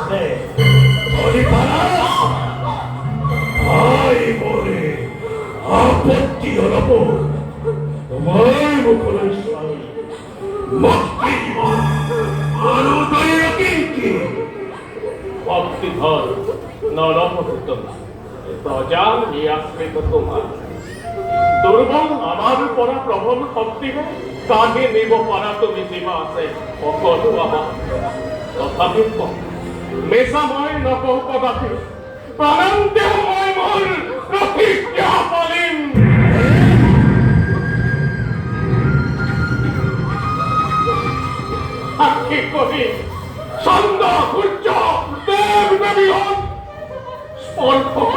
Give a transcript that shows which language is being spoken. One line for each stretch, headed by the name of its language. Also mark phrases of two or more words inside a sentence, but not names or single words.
Assamese: ভাই মৰে আপত্তি অলপ তোমাৰ মুখলৈ চাই মুক্তি দিব আৰু দৈৱকী কি ভক্তিধর নরভক্ত প্রজা নিয়াশ্রিত তোমার দুর্বল আমার পরা প্রবল শক্তি কাকে নিব পারা তুমি সীমা আছে সকলো আমার তথাপি মেষা মই নকৌ কদাপি প্ৰাণান্তে মই মোৰ প্ৰতিজ্ঞা পালিম সাক্ষী কৰি চন্দ্ৰ সূৰ্য দেৱ দেৱীহত স্পৰ্শ